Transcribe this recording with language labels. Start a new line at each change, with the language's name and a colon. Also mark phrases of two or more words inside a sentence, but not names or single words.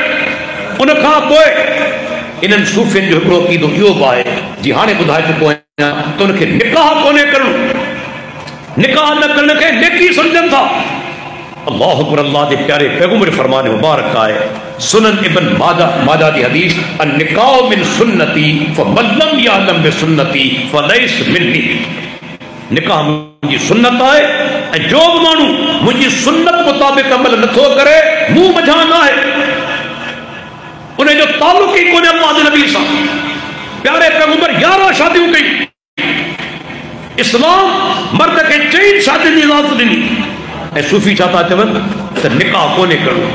Sindhi: उन खां पोइ इन्हनि सूफ़ियुनि जो हिकिड़ो अक़ीदो इहो बि आहे, जी हाणे ॿुधाए चुको आहियां त उनखे निकाह कोन्हे करणो, निकाह न करण खे नेकी सम्झनि था।
Arabic: الله أكبر.
Sindhi: अल्लाह के प्यारे पैगंबर फरमान मुबारक आहे, सुनन इब्न माजा
Urdu: کی حدیث,
Arabic: النكاح من سنتي فمن لم يعمل بسنتي فليس مني.
Sindhi: निकाह मुंहिंजी सुन्नत आहे ऐं जो बि माण्हू मुंहिंजी सुन्नत मुताबिक़ अमल नथो करे मूं मझां न आहे, उन जो तालुक ही कोन्हे अल्लाह जे नबी सां। प्यारे पैगंबर 11 शादियूं कई। इस्लाम मर्द खे 4 शादियुनि जी इजाज़त ॾिनी ऐं सूफ़ी छा था चवनि त निकाह कोन्हे करणो।